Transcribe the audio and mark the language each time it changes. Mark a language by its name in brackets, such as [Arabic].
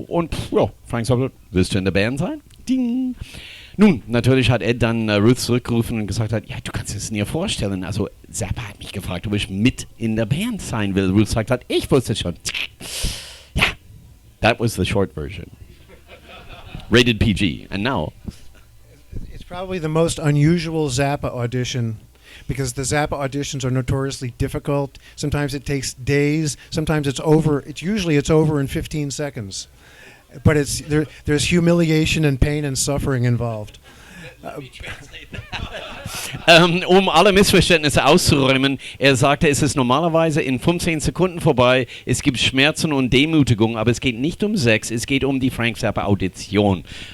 [German] Und Frank sagt, "Willst du in der Band sein?" Ding. Nun, natürlich hat Ed dann Ruth zurückgerufen und gesagt hat, "Ja, du kannst es dir vorstellen. Also Zappa hat mich gefragt, ob ich mit in der Band sein will." Ruth sagt halt, "Ich wusste es schon." [English] That was the short version. Rated PG. And now? It's probably the most unusual Zappa audition, because the Zappa auditions are notoriously difficult. Sometimes it takes days. Sometimes it's over. Usually it's over in 15 seconds. But there's humiliation and pain and suffering involved. [German] Alle Missverständnisse auszuräumen, er sagte, es ist normalerweise in 15 Sekunden vorbei, es gibt Schmerzen und Demütigung, aber es geht nicht um Sex, es geht um die Frank Zappa Audition.